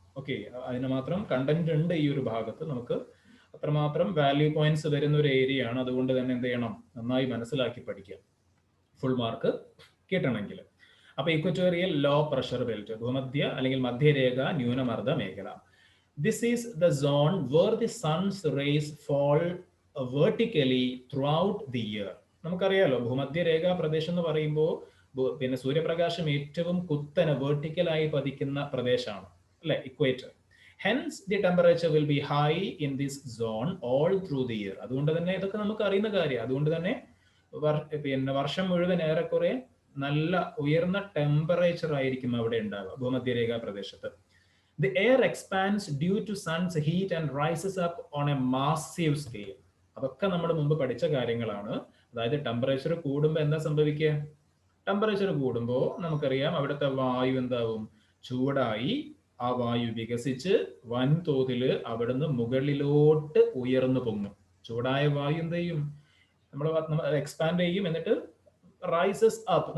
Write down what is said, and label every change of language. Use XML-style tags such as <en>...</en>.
<ml>Okay, അതിന് മാത്രം content ഉണ്ട് ഈ ഒരു ഭാഗത്ത്. നമുക്ക് അത്രമാത്രം വാല്യൂ പോയിന്റ്സ് വരുന്ന ഒരു ഏരിയ ആണ്. അതുകൊണ്ട് തന്നെ എന്ത് ചെയ്യണം? നന്നായി മനസ്സിലാക്കി പഠിക്കുക ഫുൾ മാർക്ക് കിട്ടണമെങ്കിൽ. അപ്പൊ ഇക്വറ്റോറിയൽ ലോ പ്രഷർ ബെൽറ്റ് ഭൂമധ്യ അല്ലെങ്കിൽ മധ്യരേഖ ന്യൂനമർദ്ദ മേഖല.</ml> <en>This is the zone where the sun's rays fall vertically throughout the year.</en> <ml>നമുക്കറിയാലോ ഭൂമധ്യരേഖ പ്രദേശം എന്ന് പറയുമ്പോൾ പിന്നെ സൂര്യപ്രകാശം ഏറ്റവും കുത്തനെ വെർട്ടിക്കലായി പതിക്കുന്ന പ്രദേശമാണ് അല്ലെ, equator.</ml> <en>Hence the temperature will be high in this zone all through the year.</en> <ml>അതുകൊണ്ട് തന്നെ ഇതൊക്കെ നമുക്ക് അറിയുന്ന കാര്യം. അതുകൊണ്ട് തന്നെ പിന്നെ വർഷം മുഴുവൻ ഏറെക്കുറെ നല്ല ഉയർന്ന ടെമ്പറേച്ചർ ആയിരിക്കും അവിടെ ഉണ്ടാവുക ഭൂമധ്യരേഖ പ്രദേശത്ത്.</ml> <en>The air expands due to sun's heat and rises up on a massive scale.</en> <ml>അതൊക്കെ നമ്മൾ മുമ്പ് പഠിച്ച കാര്യങ്ങളാണ്. അതായത് ടെമ്പറേച്ചർ കൂടുമ്പോൾ എന്താ സംഭവിക്കുക? ടെമ്പറേച്ചർ കൂടുമ്പോൾ നമുക്കറിയാം അവിടുത്തെ വായു എന്താവും? ചൂടായി ആ വായു വികസിച്ച് വൻതോതിൽ അവിടുന്ന് മുകളിലോട്ട് ഉയർന്നു പൊങ്ങും. ചൂടായ വായു എന്ത് ചെയ്യും? നമ്മൾ എക്സ്പാൻഡ് ചെയ്യും, എന്നിട്ട് റൈസസ് അപ്പ്.</ml>